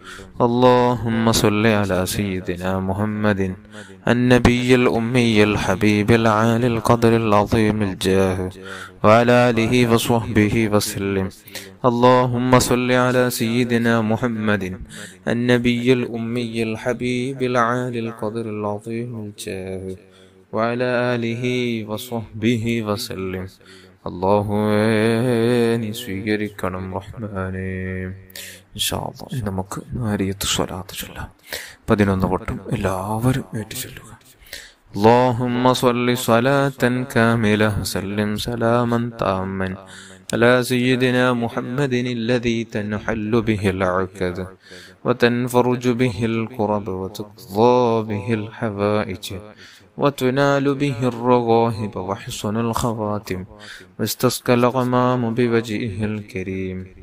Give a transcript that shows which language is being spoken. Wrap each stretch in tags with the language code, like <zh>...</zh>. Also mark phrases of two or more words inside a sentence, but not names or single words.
<ar>اللهم صل على سيدنا محمد النبي الأمي الحبيب العالي القدر العظيم الجاه وعلى آله وصحبه وسلم. اللهم صل على سيدنا محمد النبي الأمي الحبيب العالي القدر العظيم الجاه وعلى آله وصحبه وسلم.</ar> <ml>അല്ലാഹുവേ സ്വീകരിക്കണം റഹ്മാനേ.</ml> <ar>إن شاء الله</ar> <ml>നമുക്ക് നാരിയത്ത് സ്വലാത്ത് ചൊല്ലാം. 11 വട്ടം എല്ലാവരും ഏറ്റു ചൊല്ലുക.</ml> <ar>اللهم صل صلاة كاملة سلم سلاما تاما على سيدنا محمد الذي تنحل به العقد وتنفرج به الكرب وتقضى به الحوائج وتنال به الرغائب وحسن الخواتم واستسقى الغمام بوجهه الكريم</ar>